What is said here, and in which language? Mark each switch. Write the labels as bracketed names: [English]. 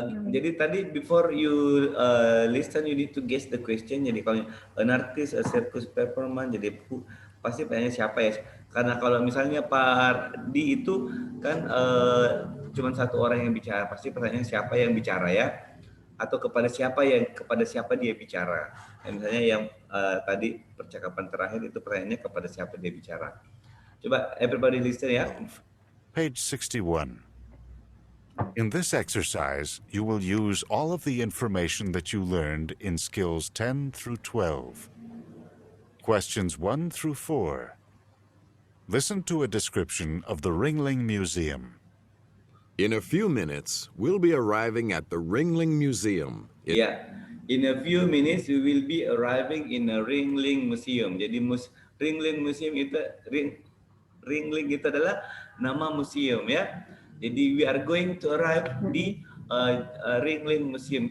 [Indonesian] Jadi tadi [English] before you listen, you need to guess the question. [Indonesian] Jadi kalau [English] an artist, a circus performer, [Indonesian] jadi pasti pertanyaannya siapa ya? Karena kalau misalnya Pak Di itu kan cuma satu orang yang bicara, pasti pertanyaannya siapa yang bicara ya? Atau kepada siapa dia bicara. Misalnya yang tadi percakapan terakhir itu pertanyaannya kepada siapa dia bicara. Coba [English] everybody listen [Indonesian] ya. [English] Page 61. In this exercise, you will use all of the information that you learned in skills 10 through 12. Questions 1 through 4. Listen to a description of the Ringling Museum. In a few minutes, we'll be arriving at the Ringling Museum. Yeah, in a few minutes we will be arriving in a Ringling Museum. [Indonesian] Jadi Ringling Museum itu Ringling itu adalah nama museum ya. Jadi [English] we are going to arrive di Ringling Museum.